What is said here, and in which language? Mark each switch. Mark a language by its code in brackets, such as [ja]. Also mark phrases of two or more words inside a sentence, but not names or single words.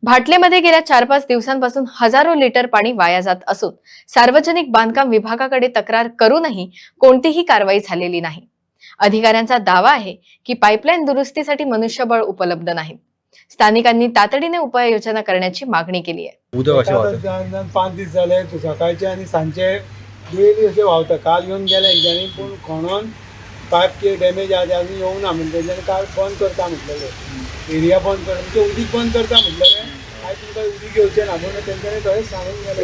[mr] भाटलेमध्ये गेल्या 4-5 दिवसांपासून हजारो लिटर पाणी वाया जात असून सार्वजनिक बांधकाम विभागाकडे तक्रार करूनही कोणतीही कारवाई झालेली नाही। अधिकाऱ्यांचा दावा आहे की पाईपलाईन दुरुस्तीसाठी मनुष्यबळ उपलब्ध नाही। स्थानिकांनी तातडीने उपाययोजना करण्याची मागणी केली आहे। [kok] उदक अशें व्हांवता 5 दीस जाले सकाळचे आनी सांजचे डेली अशें व्हांवता। काल येवन गेले हेंच्यांनी पूण खणून पायप डॅमेज आसा आनी येवंक ना म्हणून तेंच्यांनी काल बंद करता म्हटलेलें। एरिया बंद करता म्हणजे उदीक बंद करता म्हटलेलें। आयज तुमकां उदीक येवचें ना म्हणून तेंच्यांनी थंय सांगून गेले।